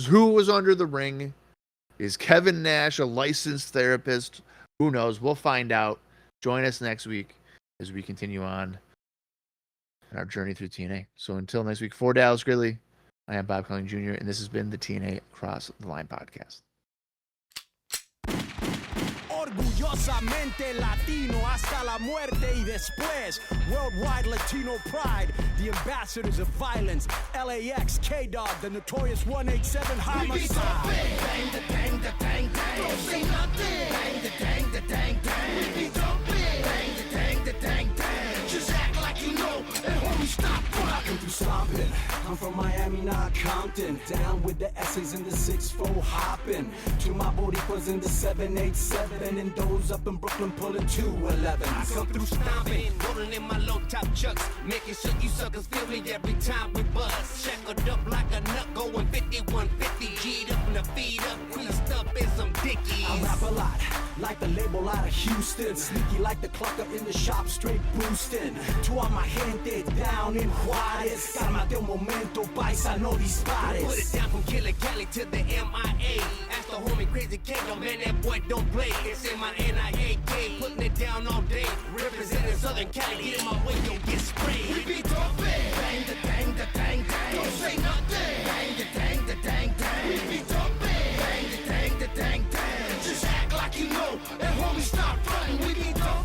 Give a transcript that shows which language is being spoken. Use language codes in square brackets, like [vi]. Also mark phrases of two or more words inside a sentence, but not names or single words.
[en] Who was under the ring? Is Kevin Nash a licensed therapist? Who knows? We'll find out. Join us next week as we continue on our journey through TNA. So until next week, for Dallas Gridley, I am Bob Colling Jr., and this has been the TNA Cross the Line podcast. [es] Orgullosamente Latino hasta la muerte y después. [en] Worldwide Latino pride, the ambassadors of violence. LAX, K-Dog, the notorious 187 homicide. Bang, da, dang, da, dang, dang. Don't say nothing. Bang, da, dang, da, dang, dang. We be dumping. Bang, da, dang, da, dang, dang. Just act like you know, and homie, stop rocking through stomping. I'm from Miami, not Compton. Down with the S's in the 6-4 hopping. To my Boricuas in the 787. And those up in Brooklyn pulling 211. I come through stomping, rolling in my low top chucks, making sure you suckers feel me every time we buzz. Shackled up like a nut, going 5150. G'd up and the feet up, creased up in some dickies. I rap a lot, like the label out of Houston. Sneaky like the clucker in the shop, straight boosting. To all my gente down in Juarez. [es] Cálmate un momento, paisa, no dispares. [en] Put it down from Killer Cali to the MIA. Ask the homie Crazy K, yo man, that boy don't play. It's in my NIAK, putting it down all day. Representing Southern Cali, get in my way, don't get sprayed. We be dumping. Bang, da, dang, da, dang, dang. Don't say nothing. Bang, da, dang, da, dang, dang. We be dumping. Bang, da, dang, da, dang, dang. Just act like you know, and homie, stop fronting. We be